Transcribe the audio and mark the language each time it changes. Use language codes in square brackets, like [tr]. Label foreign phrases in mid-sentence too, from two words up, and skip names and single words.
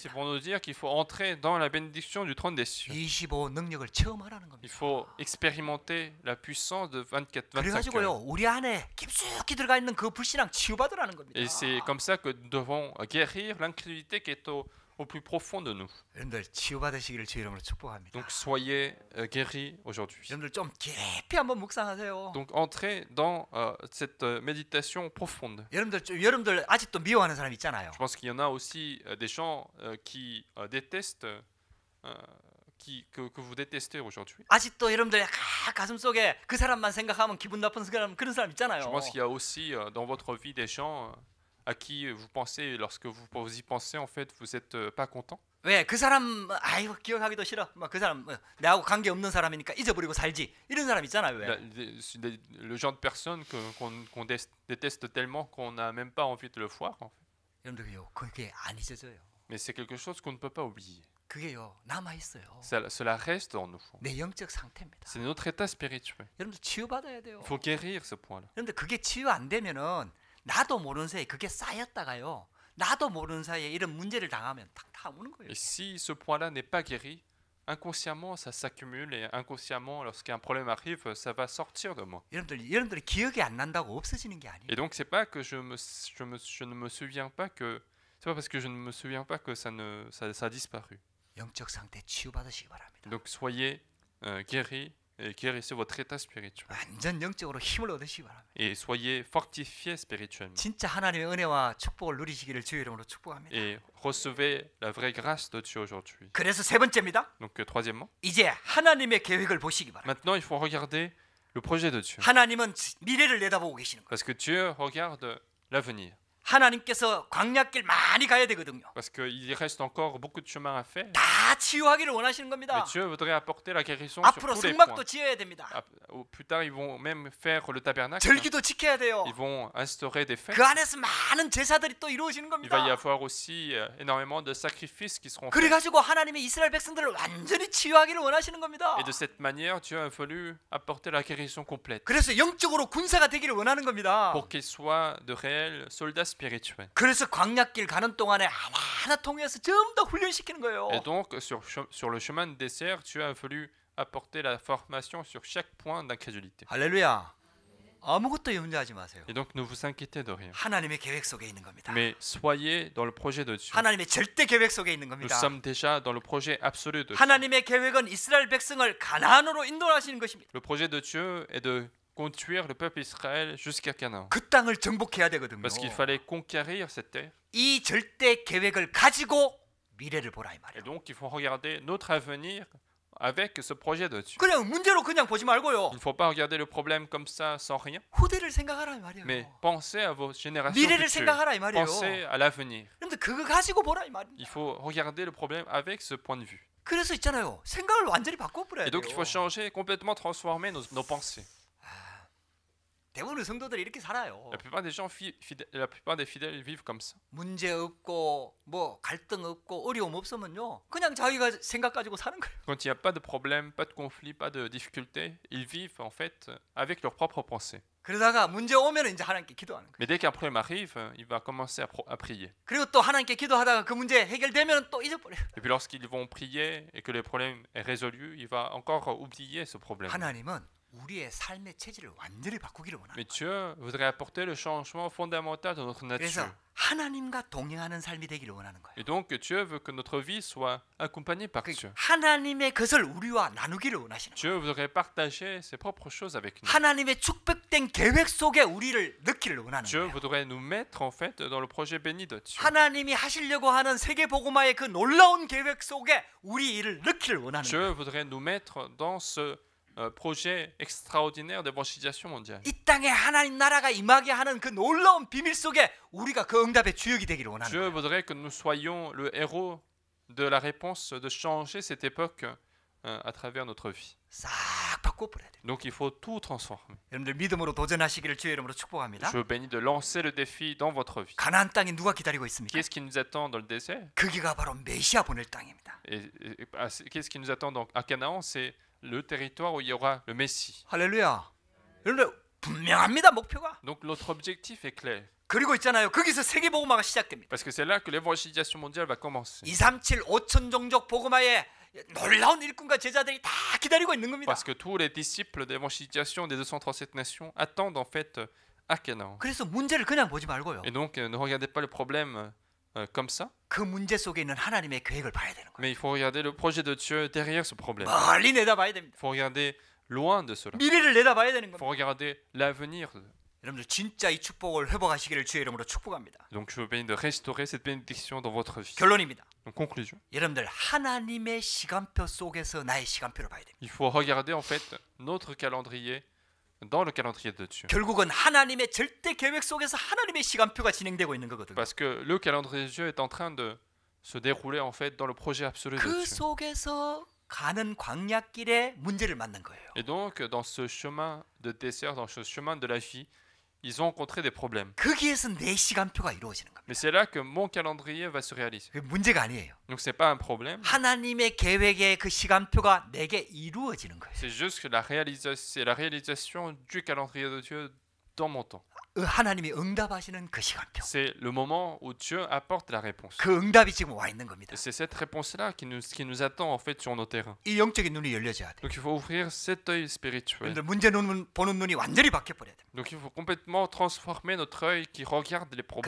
[fr] C'est pour nous dire qu'il faut entrer dans la bénédiction du trône des cieux. [ko] 25 능력을 체험하라는 [fr] Il [ko] 겁니다. [fr] faut expérimenter la puissance de 24, 25 [ko] 그래가지고요 [fr] heures. [ko] 우리 안에 깊숙이 들어가 있는 그 불신앙 치유받으라는 겁니다. [fr] Et c'est comme ça que nous devons guérir l'incrédulité qui est au plus profond de nous. [ko] 여러분들 치유받으시기를 주의 이름으로 축복합니다. [fr] Donc soyez guéris aujourd'hui. [ko] 여러분들 좀 깊이 한번 묵상하세요. [fr] Donc entrez dans cette méditation profonde. [ko] 여러분들 아직도 미워하는 사람 있잖아요. [fr] Je pense qu'il y en a aussi des gens qui détestent, que vous détestez aujourd'hui. [ko] 아직도 여러분들 가슴속에 그 사람만 생각하면 기분 나쁜 그런 사람 있잖아요. [fr] Je pense qu'il y a aussi dans votre vie des gens à qui vous pensez, lorsque vous y pensez, en fait, vous n'êtes pas content. [ko] 왜 그 사람 아이고 기억하기도 싫어. 막 그 사람 내하고 관계 없는 사람이니까 잊어버리고 살지. 이런 사람 있잖아요. 왜? [fr] Le genre de personne qu'on déteste tellement qu'on n'a même pas envie de le voir. En fait. [ko] 여러분들요, 그게 안 잊어져요. [fr] Mais c'est quelque chose qu'on ne peut pas oublier. [ko] 그게요 남아 있어요. [fr] Cela reste en nous. [ko] 내 영적 상태입니다. [fr] C'est notre état spirituel. [ko] 여러분들 치유받아야 돼요. [fr] Il faut guérir ce point-là. [ko] 여러분들 그게 치유 안 되면은 나도 모르는 사이에 그게 쌓였다가요. 나도 모르는 사이에 이런 문제를 당하면 탁탁 오는 거예요. [fr] Et si ce point-là n'est pas guéri, inconsciemment ça s'accumule et inconsciemment lorsqu'un problème arrive, ça va sortir de moi. [ko] 여러분들이 기억이 안 난다고 없어지는 게 아니에요. [fr] Et donc c'est pas que je ne me souviens pas que c'est pas parce que je ne me souviens pas que ça a disparu. [ko] 영적 상태 치유받으시기 바랍니다. [fr] Donc soyez guéris et guérissez votre état spirituel. [ko] 완전 영적으로 힘을 얻으시기 바랍니다. [fr] Et soyez fortifiés spirituellement. [ko] 진짜 하나님의 은혜와 축복을 누리시기를 주의 이름으로 축복합니다. [fr] Et recevez la vraie grâce de Dieu aujourd'hui. [ko] 그래서 세 번째입니다. [fr] Donc troisièmement, [ko] 이제 하나님의 계획을 보시기 바랍니다. [fr] maintenant il faut regarder le projet de Dieu. [ko] 하나님은 미래를 내다보고 계시는 거예요. [fr] Parce que Dieu regarde l'avenir. [ko] 하나님께서 광야길 많이 가야 되거든요. [fr] Parce qu'il reste encore beaucoup de chemin à faire. [ko] 다 치유하기를 원하시는 [fr] Mais [ko] 겁니다. [fr] Dieu voudrait apporter la guérison sur [ko] 앞으로 [fr] tous les [ko] 성막도 [fr] points. [ko] 지어야 됩니다. [fr] Plus tard, ils vont même faire le tabernacle. [ko] 절기도 지켜야 돼요. [fr] Ils vont instaurer des fêtes. [ko] 그 안에서 많은 제사들이 또 이루어지는 [fr] Il va y [ko] 겁니다. [fr] avoir aussi énormément de sacrifices qui seront faits. [ko] 그래가지고 하나님의 이스라엘 백성들을 완전히 치유하기를 원하시는 겁니다. [fr] Et de cette manière, Dieu a voulu apporter la guérison complète [ko] 그래서 영적으로 군사가 되기를 원하는 겁니다. [fr] pour qu'ils soient de réels soldats spirituels. [ko] 그래서 광야길 가는 동안에 하나하나 통해서 전부 다 훈련시키는 거예요. [fr] Et donc, sur le chemin de désert, Dieu a voulu apporter la formation sur chaque point d'incrédulité. [ko] 할렐루야. 아무것도 염려하지 마세요. [fr] Et donc, ne vous inquiétez de rien. [ko] 하나님의 계획 속에 있는 겁니다. [fr] Mais soyez dans le projet de Dieu. [ko] 하나님의 절대 계획 속에 있는 [fr] Nous [ko] 겁니다. [fr] sommes déjà dans le projet absolu de Dieu. [ko] 하나님의 계획은 이스라엘 백성을 가나안으로 인도하시는 것입니다. [fr] Le projet de Dieu est de conduire le peuple Israël jusqu'à Canaan. [ko] 그 땅을 정복해야 되거든요. [fr] Parce qu'il fallait conquérir cette terre. [ko] 이 절대 계획을 가지고 미래를 보라 이 [fr] Et [ko] 말이에요. [fr] donc, il faut regarder notre avenir avec ce projet de Dieu. [ko] 그냥 문제로 그냥 보지 말고요. [fr] Il ne faut pas regarder le problème comme ça, sans rien. [ko] 후대를 생각하라 이 말이에요. [fr] Mais pensez à vos générations [ko] 미래를 [fr] futures. [ko] 생각하라 이 말이에요. [fr] Pensez à l'avenir. [ko] 근데 그거 가지고 보라 이 말이에요. [fr] Il faut regarder le problème avec ce point de vue. [ko] 그래서 있잖아요. 생각을 완전히 바꿔버려야 [fr] Et [ko] 돼요. [fr] donc, il faut changer, complètement transformer nos pensées. [ko] 대부분의 성도들이 이렇게 살아요. [fr] La plupart des gens, la plupart des fidèles vivent comme ça. [ko] 문제 없고 뭐 갈등 없고 어려움 없으면요. 그냥 자기가 생각 가지고 사는 거예요. [fr] Quand il n'y a pas de problème, pas de conflit, pas de difficulté, ils vivent en fait avec leurs propres pensées. [ko] 그러다가 문제 오면 이제 하나님께 기도하는 거예요. [fr] Mais dès qu'un problème arrive, il va commencer à prier. [ko] 그리고 또 하나님께 기도하다가 그 문제 해결되면 또 잊어버려요. [fr] Et puis lorsqu'ils vont prier et que le problème est résolu, il va encore oublier ce problème. [ko] 하나님은 우리의 삶의 체질을 완전히 바꾸기를 원합니다. [fr] Mais Dieu voudrait apporter le changement fondamental de notre [ko] 그래서 [fr] nature. [ko] 하나님과 동행하는 삶이 되기를 원하는 거예요. [fr] Et donc Dieu veut que notre vie soit accompagnée par Dieu. [ko] 하나님의 것을 우리와 나누기를 원하시는 거예요. [fr] Dieu voudrait partager ses propres choses avec nous. [ko] 하나님의 축복된 계획 속에 우리를 넣기를 원하는 [fr] Dieu [ko] 거예요. [fr] voudrait nous mettre en fait dans le projet béni de Dieu. [ko] 하나님이 하시려고 하는 세계 복음화의 그 놀라운 계획 속에 우리 일을 넣기를 원하는 [fr] Dieu [ko] 거예요. [fr] voudrait nous mettre dans ce projet extraordinaire d'évangélisation mondiale. [ko] 이 땅에 하나님 나라가 임하게 하는 그 놀라운 비밀 속에 우리가 그 응답의 주역이 되기를 원하는 [fr] Dieu [ko] 거예요. [fr] voudrait que nous soyons le héros de la réponse de changer cette époque à travers notre vie. [ko] 싹 바꿔버려야 돼요. [fr] Donc il faut tout transformer. [ko] 여러분들 믿음으로 도전하시기를 주의 이름으로 축복합니다. [fr] Je vous bénis de lancer le défi dans votre vie. [ko] 가나안 땅에 누가 기다리고 있습니까? [fr] Qu'est-ce qui nous attend dans le désert? [ko] 거기가 바로 메시아 보낼 땅입니다. [fr] Qu'est-ce qui nous attend à Canaan? C'est le territoire où il y aura le Messie. [ko] 할렐루야. 여러분들 분명합니다. 목표가. [fr] Donc notre objectif est clair. [ko] 그리고 있잖아요. 거기서 세계 복음화가 시작됩니다. [fr] Parce que c'est là que l'évangélisation mondiale va commencer. [ko] 237 5천 종족 복음화에 놀라운 일꾼과 제자들이 다 기다리고 있는 겁니다. [fr] Parce que tous les disciples d'évangélisation des 237 nations attendent en fait à Canaan. [ko] 그래서 문제를 그냥 보지 말고요. [fr] Et donc ne regardez pas le problème comme ça, [ko] 그 문제 속에 있는 하나님의 계획을 봐야 되는 거예요. [fr] mais il faut regarder le projet de Dieu derrière ce problème. [ko] 멀리 내다봐야 됩니다. [fr] Il faut regarder loin de cela. [ko] 미래를 내다봐야 되는 [fr] Il [ko] 겁니다. [fr] faut regarder l'avenir. [ko] 여러분들 진짜 이 축복을 회복하시기를 주의 이름으로 축복합니다. [fr] Donc je vous bénis de restaurer cette bénédiction dans votre vie. [ko] 결론입니다. [fr] Donc conclusion. [ko] 여러분들 하나님의 시간표 속에서 나의 시간표를 봐야 됩니다. [fr] Il faut regarder en fait notre calendrier dans le calendrier de Dieu. [ko] 결국은 하나님의 절대 계획 속에서 하나님의 시간표가 진행되고 있는 거거든요. [fr] Parce que le calendrier de Dieu est en train de se dérouler en fait dans le projet absolu de [ko] 그 [fr] Dieu. [ko] 속에서 가는 광야길에 문제를 만난 거예요. [fr] Et donc, dans ce chemin de désert, dans ce chemin de la vie, ils ont rencontré des problèmes. [ko] 거기에서 내 시간표가 이루어지는 겁니다. [fr] Mais c'est là que mon calendrier va se réaliser. [ko] 그게 문제가 아니에요. [fr] Donc, c'est pas un problème. [ko] 하나님의 계획의 그 시간표가 내게 이루어지는 거예요. [fr] C'est juste que c'est la réalisation du calendrier de Dieu dans mon temps. [ko] 하나님이 응답하시는 그 시간표. [fr] C'est le moment où Dieu apporte la réponse. [ko] 그 응답이 지금 와 있는 겁니다. [fr] Et c'est cette réponse-là qui nous attend en fait sur nos terrains. [ko] 이 영적인 눈이 열려져야 돼요. [fr] Donc il faut ouvrir cet œil spirituel. [ko] 여러분들 문제 보는 눈이 완전히 바뀌어 버려야 돼요. [fr] Donc il faut complètement transformer notre œil qui regarde les problèmes.